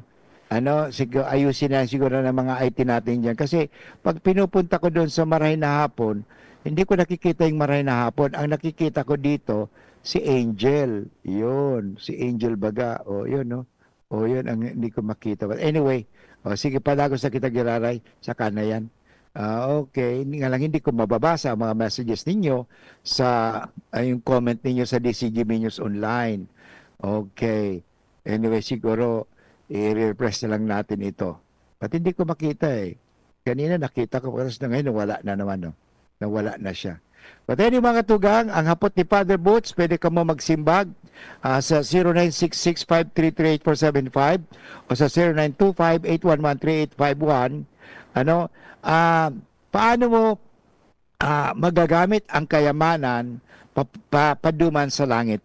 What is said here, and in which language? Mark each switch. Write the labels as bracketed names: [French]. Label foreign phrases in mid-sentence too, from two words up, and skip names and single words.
[Filipino] Siguro, ayusin na siguro ng mga IT natin dyan. Kasi pag pinupunta ko doon sa Maray na hapon, hindi ko nakikita yung Maray na hapon. Ang nakikita ko dito, si Angel. Yun, si Angel Baga. Yun, yun ang hindi ko makita. [English] But anyway, [Bikol] sige, palagos na kita giraray. [Filipino] Saka na yan. Okay, nga lang hindi ko mababasa ang mga messages ninyo sa yung comment ninyo sa DCGB News Online. Okay. Anyway, siguro i-refresh na lang natin ito. At hindi ko makita Kanina nakita ko, pero ngayon nawala na naman. Nawala na siya. [English] But anyway [Filipino] mga tugang, ang hapot ni Father Boots, [Bikol] pwede ka mo magsimbag sa 0966-533-8475 o sa 0925-811-3851. [Filipino] Paano mo magagamit ang kayamanan paduman sa langit?